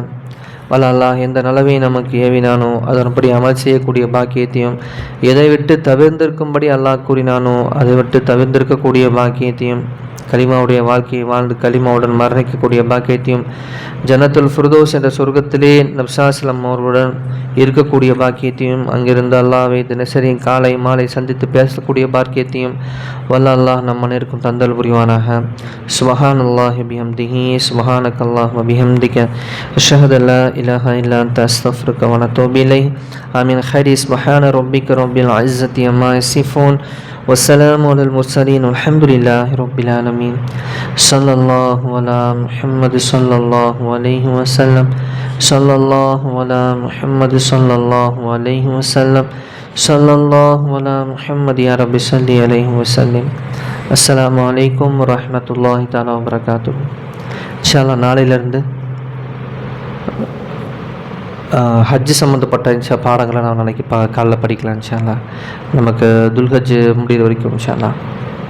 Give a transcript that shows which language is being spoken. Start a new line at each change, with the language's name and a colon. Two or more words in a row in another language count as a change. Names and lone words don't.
Tamil: வல்ல அல்லாஹ் எந்த நலவை நமக்கு ஏவினானோ அதன்படி அமல் செய்யக்கூடிய பாக்கியத்தையும், எதை விட்டு தவிர்ந்திருக்கும்படி அல்லாஹ் கூறினானோ அதை விட்டு தவிர்ந்திருக்கக்கூடிய பாக்கியத்தையும், கலிமாவுடைய வாழ்க்கையை வாழ்ந்து கலிமாவுடன் மரணிக்கக்கூடிய பாக்கியத்தையும், ஜன்னத்துல் ஃபிர்தௌஸ் என்ற சொர்க்கத்திலே நப்சாஸ்லம் அவர்களுடன் இருக்கக்கூடிய பாக்கியத்தையும், அங்கிருந்து அல்லாஹ்வை தினசரி காலை மாலை சந்தித்து பேசக்கூடிய பாக்கியத்தையும் வல்ல அல்லாஹ் நம் அனைவருக்கும் தந்தல் புரிவானாக.
Arabic: سبحان الله وبحمده سبحانك اللهم وبحمدك أشهد أن لا إله إلا أنت أستغفرك وأتوب إليك. آمين خيري سبحان ربك رب العزة عما يصفون والسلام على المرسلين والحمد لله رب العالمين. صلى الله على محمد صلى الله عليه وسلم. صلى الله على محمد صلى الله عليه وسلم. صلى الله على محمد يا رب صل عليه وسلم. السلام عليكم ورحمة الله تعالى وبركاته. إن شاء الله
Tamil: நாளையிலிருந்து ஹஜ்ஜு சம்மந்தப்பட்ட பாடங்களை நான் நாளைக்கு காலைல படிக்கலாம்.
Arabic: إن شاء الله
Tamil: நமக்கு துல்ஹஜ் முடிகிற வரைக்கும்
Arabic: إن شاء الله.